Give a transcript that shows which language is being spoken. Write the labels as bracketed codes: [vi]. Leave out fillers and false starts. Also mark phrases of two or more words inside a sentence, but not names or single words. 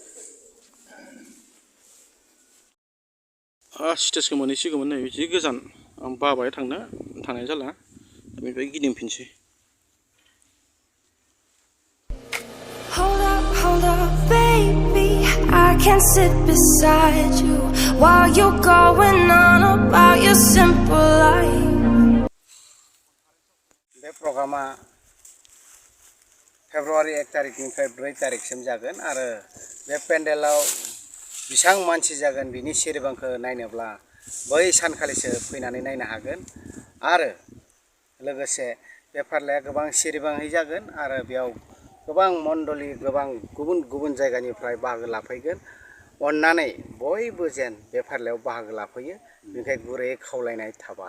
[brx] स्टेजखौ मोनहैसिगौमोन नै जि गोजान आं बाबाय थांनाय जाला बेनिफ्राय गिदिंफिनसै [en] Hold up, baby, I can't sit beside you while you're going on about your simple life. [brx] बे प्रग्रामा फेब्रुवारि 1 तारिखनिफ्राय 4 तारिखसिम जागोन आरो बे पेन्डेलाव बेसेबां मानसि जागोन बिनि सिरिबांखौ नायनोब्ला बै सानखालिसो फैनानै नायनो हागोन आरो लोगोसे बे फारलाया गोबां सिरिबाङै जागोन आरो बेयाव गोबां मण्डलि गोबां गुबुन गुबुन जायगानिफ्राय बाहागो लाफैगोन अन्नानै बयबो जेन बे फारलायाव बाहागो लाफैयो बेनिखायनो गुरैयै खावलायनाय थाबाय